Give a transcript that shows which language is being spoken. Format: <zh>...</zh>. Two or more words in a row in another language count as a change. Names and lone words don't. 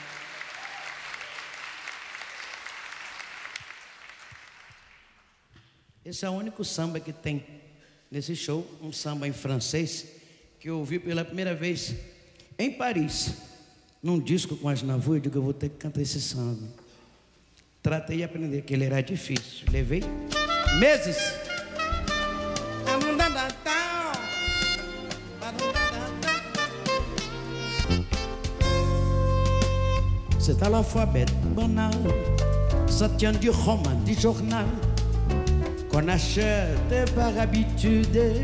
<pt>Esse é o único samba que tem nesse show, um samba em francês, que eu ouvi pela primeira vez em Paris, num disco com Aznavour. Eu digo, eu vou ter que cantar esse samba. Tratei de aprender, que ele era difícil. Levei meses.</pt> <fr>C'est à la fois bête, banal, ça tient du roman, du journal, qu'on achète par habitude.</fr>